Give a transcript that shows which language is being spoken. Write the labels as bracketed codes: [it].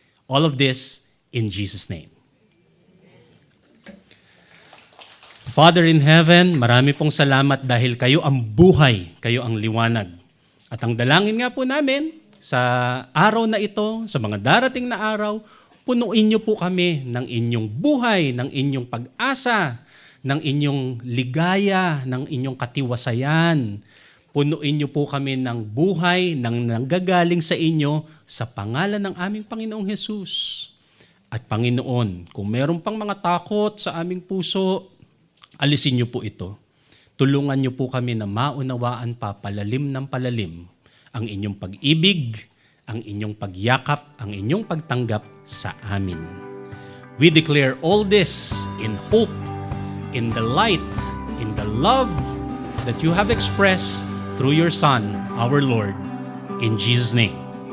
[en] All of this in Jesus' name. Father in heaven, [tl] marami pong salamat dahil kayo ang buhay, kayo ang liwanag. At ang dalangin nga po namin sa araw na ito, sa mga darating na araw, punuin niyo po kami ng inyong buhay, ng inyong pag-asa, ng inyong ligaya, ng inyong katiwasayan. Punuin niyo po kami ng buhay, ng nanggagaling sa inyo, sa pangalan ng aming Panginoong Hesus. At Panginoon, kung meron pang mga takot sa aming puso, alisin niyo po ito. Tulungan niyo po kami na maunawaan pa palalim ng palalim ang inyong pag-ibig, ang inyong pagyakap, ang inyong pagtanggap sa amin. [en] We declare all this in hope, in the light, in the love that you have expressed through your Son, our Lord, in Jesus' name.